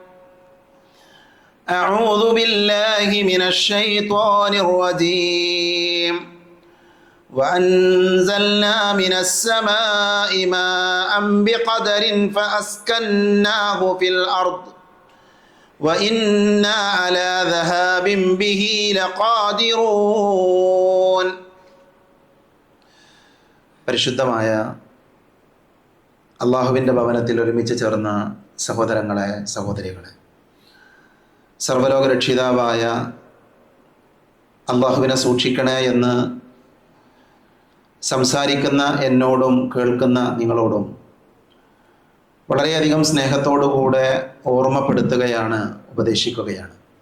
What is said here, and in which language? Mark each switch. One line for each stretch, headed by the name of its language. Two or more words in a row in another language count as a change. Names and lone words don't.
Arabic: أعوذ بالله من الشيطان الرجيم وأنزلنا من السماء ماء بقدر فأسكناه في الأرض وإنا على ذهاب به لقادرون പരിശുദ്ധമായ
Malayalam: അള്ളാഹുവിൻ്റെ ഭവനത്തിൽ ഒരുമിച്ച് ചേർന്ന സഹോദരങ്ങളെ സഹോദരികളെ, സർവ്വലോക രക്ഷിതാവായ അള്ളാഹുവിനെ സൂക്ഷിക്കണേ എന്ന് സംസാരിക്കുന്ന എന്നോടും കേൾക്കുന്ന നിങ്ങളോടും വളരെയധികം സ്നേഹത്തോടുകൂടെ ഓർമ്മപ്പെടുത്തുകയാണ്, ഉപദേശിക്കുകയാണ്.